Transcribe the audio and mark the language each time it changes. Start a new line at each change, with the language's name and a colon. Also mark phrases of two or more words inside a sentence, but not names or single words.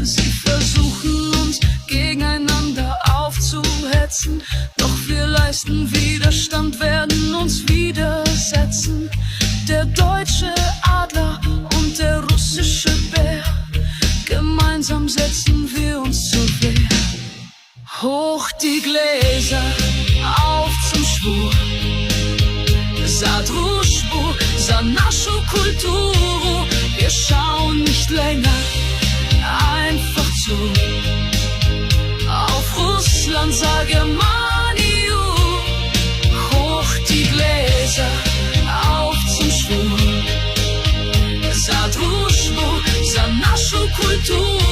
German: Sie versuchen uns gegeneinander aufzuhetzen, doch wir leisten Widerstand, werden uns widersetzen. Der deutsche Adler und der russische Bär, gemeinsam setzen wir uns zur Wehr. Hoch die Gläser, auf zum Schwur,
Russian: за дружбу, за нашу культуру.
German: Wir schauen nicht länger einfach zu. Auf Russland,
Russian: за Германию.
German: Hoch die Gläser, auf zum Schwur,
Russian: за дружбу, за нашу культуру.